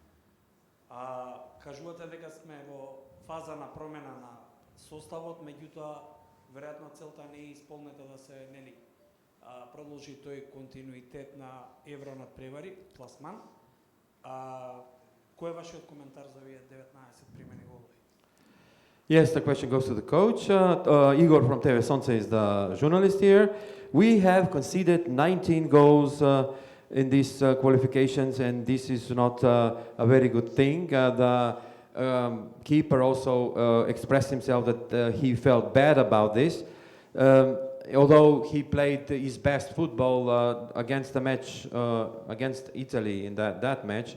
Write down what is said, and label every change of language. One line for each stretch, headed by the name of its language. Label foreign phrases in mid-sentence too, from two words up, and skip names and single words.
Macedonian: А кажувате дека сме во фаза на промена на составот, меѓутоа веројатно целта не е исполнета да се нели продолжи тој континуитет на евро надпревари, пласман. Кој е вашиот коментар за овие 19 примени голови?
English: Yes, the question goes to the coach. Igor from TV Sonce is the journalist here. We have conceded 19 goals in these qualifications, and this is not a very good thing. The keeper also expressed himself that he felt bad about this, although he played his best football against the match against Italy in that match.